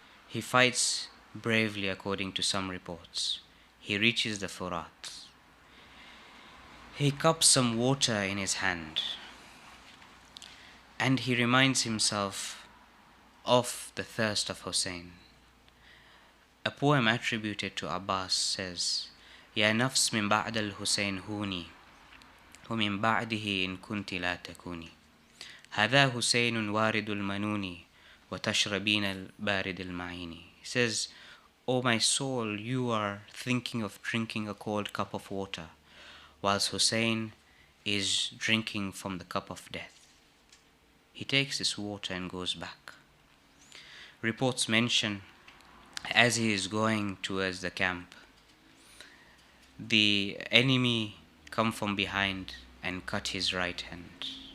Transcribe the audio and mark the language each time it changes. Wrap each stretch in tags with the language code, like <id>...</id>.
<en>He fights bravely, according to some reports. He reaches the Furat. He cups some water in his hand, and he reminds himself of the thirst of Hussein. A poem attributed to Abbas says,</en> <ar>يا نفس من بعد الحسين هوني ومن بعده إن كنت لا تكوني هذا حسين وارد المنون وتشربين البارد المعين.</ar> <en>He says, "O my soul, you are thinking of drinking a cold cup of water, whilst Hussein is drinking from the cup of death." He takes this water and goes back. Reports mention, as he is going towards the camp, the enemy come from behind and cut his right hand.</en>